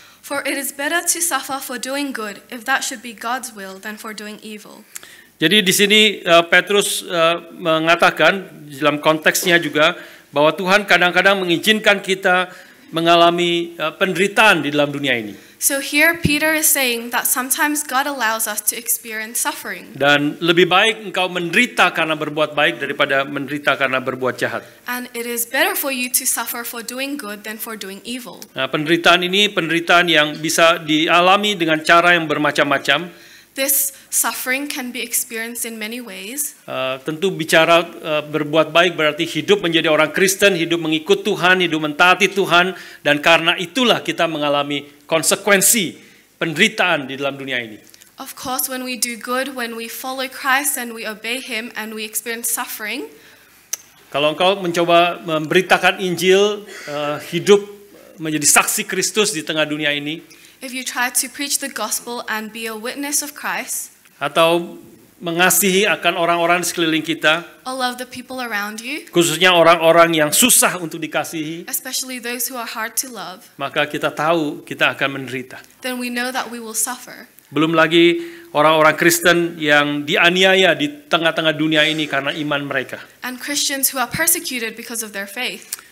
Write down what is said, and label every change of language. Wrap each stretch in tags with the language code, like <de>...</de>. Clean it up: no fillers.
<en>For it is better to suffer for doing good, if that should be God's will, than for doing evil.</en> <id>Jadi di sini Petrus mengatakan dalam konteksnya juga bahwa Tuhan kadang-kadang mengizinkan kita mengalami penderitaan di dalam dunia ini.</id> <en>So here Peter is saying that sometimes God allows us to experience suffering.</en> <id>Dan lebih baik engkau menderita karena berbuat baik daripada menderita karena berbuat jahat.</id> <en>And it is better for you to suffer for doing good than for doing evil.</en> <id>Nah, penderitaan ini penderitaan yang bisa dialami dengan cara yang bermacam-macam.</id> <en>This suffering can be experienced in many ways.</en> <id>Tentu bicara berbuat baik berarti hidup menjadi orang Kristen, hidup mengikut Tuhan, hidup mentaati Tuhan, dan karena itulah kita mengalami konsekuensi penderitaan di dalam dunia ini.</id> <en>Of course, when we do good, when we follow Christ and we obey Him and we experience suffering,</en> <id>Kalau engkau mencoba memberitakan Injil, hidup menjadi saksi Kristus di tengah dunia ini,</id> <en>if you try to preach the gospel and be a witness of Christ,</en> <id>atau mengasihi akan orang-orang di sekeliling kita,</id> <en>or love the people around you,</en> <id>khususnya orang-orang yang susah untuk dikasihi,</id> <en>especially those who are hard to love,</en> <id>maka kita tahu kita akan menderita.</id> <en>then we know that we will suffer.</en> <id>Belum lagi orang-orang Kristen yang dianiaya di tengah-tengah dunia ini karena iman mereka.</id> <en>And Christians who are persecuted because of their faith.</en>